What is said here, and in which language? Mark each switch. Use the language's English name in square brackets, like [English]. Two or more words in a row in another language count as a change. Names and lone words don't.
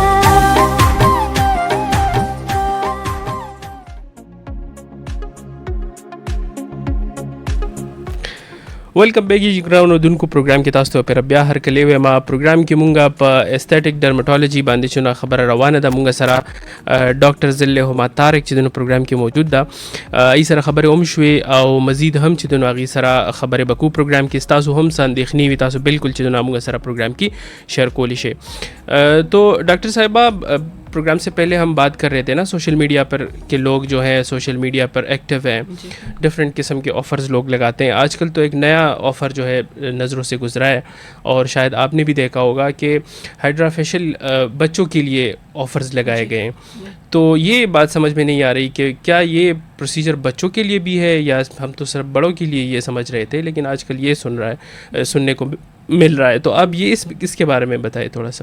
[Pashto] ویلکم بیک جی ګرانو دونکو پروګرام کې تاسو ته پر بیا هر کلی وې ما پروګرام کې مونږه په [English] aesthetic dermatology [Pashto] باندې چې خبره روانه ده مونږ سره ډاکټر ذله هما طارق چې د پروګرام کې موجود ده ای سره خبره هم شوي او مزید هم چې د هغې سره خبرې به کوو پروګرام کې تاسو هم څه اندېښنې وي تاسو بالکل چې د مونږ سره پروګرام کې شیئر کولی شئ [Urdu] تو ڈاکٹر صاحبہ پروگرام سے پہلے ہم بات کر رہے تھے نا [English] social media [Urdu] پر کہ لوگ جو ہیں [English] social media [Urdu] پر ایکٹیو ہیں ڈفرینٹ قسم کے آفرز لوگ لگاتے ہیں آج کل تو ایک نیا آفر جو ہے نظروں سے گزرا ہے اور شاید آپ نے بھی دیکھا ہوگا کہ [English] hydra facial [Urdu] بچوں کے لیے آفرز لگائے گئے ہیں تو یہ بات سمجھ میں نہیں آ رہی کہ کیا یہ پروسیجر بچوں کے لیے بھی ہے یا ہم تو صرف بڑوں کے لیے یہ سمجھ رہے تھے لیکن آج کل یہ سننے کو مل رہا ہے تو اب یہ اس کے بارے میں بتائیں تھوڑا سا.